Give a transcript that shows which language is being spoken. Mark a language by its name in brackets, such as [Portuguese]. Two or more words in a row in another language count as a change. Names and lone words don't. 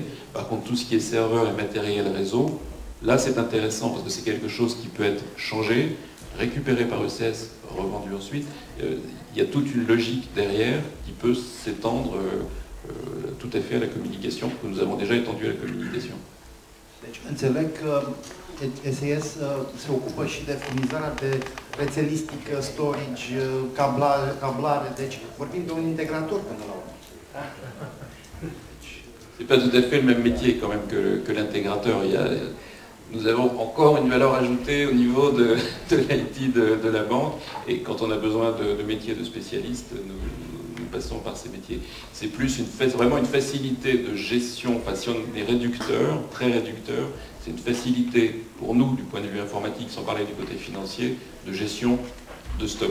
[French] Par contre, tout ce qui est serveur et matériel réseau, là c'est intéressant parce que c'est quelque chose qui peut être changé, récupéré par ECS, revendu ensuite. Il y a toute une logique derrière qui peut s'étendre tout à fait à la communication, que nous avons déjà étendu à la communication. [Romanian] Deci, înțeleg că SES se ocupă și de furnizarea de rețelistică, storage, cablare, deci vorbim de un integrator până la urmă. [French] C'est pas tout à fait le même métier quand même que l'intégrateur. Nous avons encore une valeur ajoutée au niveau de l'IT de la banque et quand on a besoin de métiers de spécialistes, nous passons par ces métiers. C'est plus vraiment une facilité de gestion, enfin si on est réducteur, très réducteur, c'est une facilité pour nous du point de vue informatique, sans parler du côté financier, de gestion de stock.